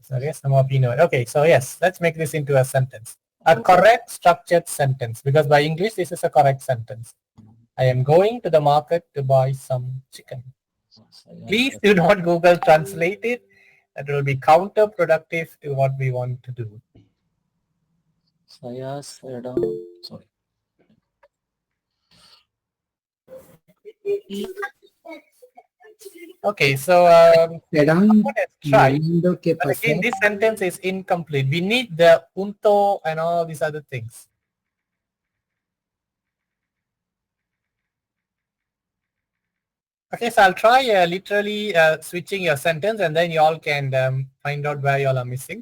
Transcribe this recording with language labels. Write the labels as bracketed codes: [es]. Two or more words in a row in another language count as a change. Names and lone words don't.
[en] So yes, some of you know it. Okay, so yes, let's make this into a sentence. A correct structured sentence, because by English this is a correct sentence. I am going to the market to buy some chicken. Please do not Google translate it. That will be counterproductive to what we want to do. [ms] Saya sedang, sorry. [en] Okay, so [ms] Sedang [en] let's try. [ms] Nando ke [en] But again, [ms] pasar. [en] this sentence is incomplete. We need the unto and all these other things. Okay, so I'll try literally switching your sentence, and then you all can find out where you all are missing.